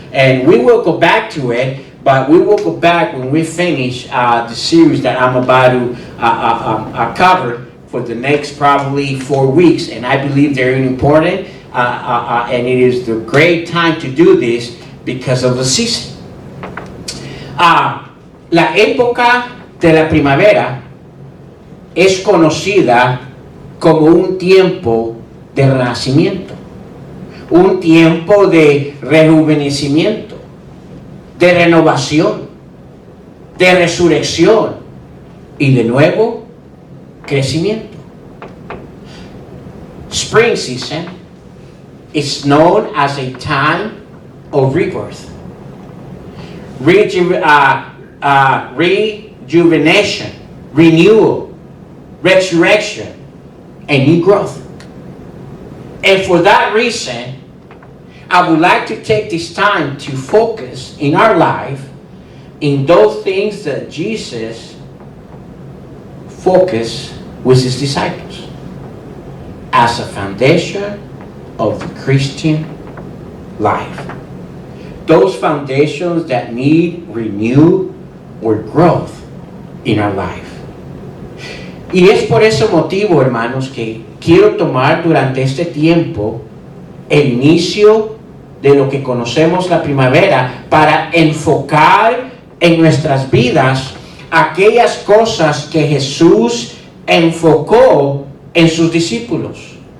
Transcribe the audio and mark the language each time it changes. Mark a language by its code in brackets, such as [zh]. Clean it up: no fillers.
[en] And we will go back to it, but we will go back when we finish the series that I'm about to cover for the next probably 4 weeks. And I believe they're important, and it is the great time to do this because of the season. [es] La época de la primavera es conocida como un tiempo de renacimiento, un tiempo de rejuvenecimiento, de renovación, de resurrección y de nuevo crecimiento. [en] Spring season is known as a time of rebirth, rejuvenation, renewal, resurrection, and new growth. And for that reason, I would like to take this time to focus in our life in those things that Jesus focused with his disciples as a foundation of the Christian life. Those foundations that need renewal or growth in our life. [es] Y es por ese motivo, hermanos, que quiero tomar durante este tiempo el inicio de lo que conocemos la primavera para enfocar en nuestras vidas aquellas cosas que Jesús enfocó en sus discípulos.